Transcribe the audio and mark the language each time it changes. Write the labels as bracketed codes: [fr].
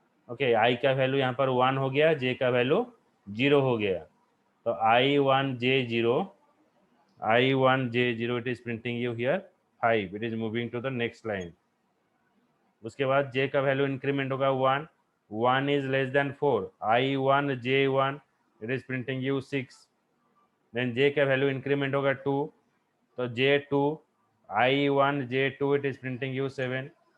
[hi] Okay, I का value यहाँ पर 1 हो गया, J का वैल्यू 0 हो गया. [en] तो I1J0 it is printing you here 5. It is moving to the next line. [hi] उसके बाद J का वैल्यू इंक्रीमेंट होगा 1. [en] 1 is less than 4. I1J1 it is printing you 6. [hi] Then J का वैल्यू इंक्रीमेंट होगा 2. [en] तो J2 I1J2 it is printing you 7.